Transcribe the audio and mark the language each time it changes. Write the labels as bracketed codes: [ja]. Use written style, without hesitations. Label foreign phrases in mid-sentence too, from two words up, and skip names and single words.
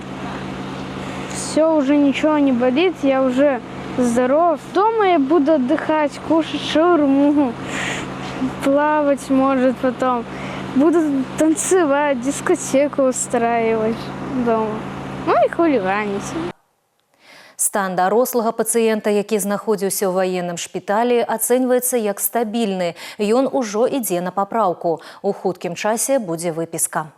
[ru] Все, уже ничего не болит, я уже здоров. Дома я буду отдыхать, кушать шаурму, плавать, может, потом. Буду танцевать, дискотеку устраивать дома. Ну и хулиганить. [be] Стан дарослага пацыента, які знаходзіўся ў ваенным шпіталі, ацэньваецца як стабільны. Ён ужо ідзе на папраўку. У хуткім часе будзе выпіска.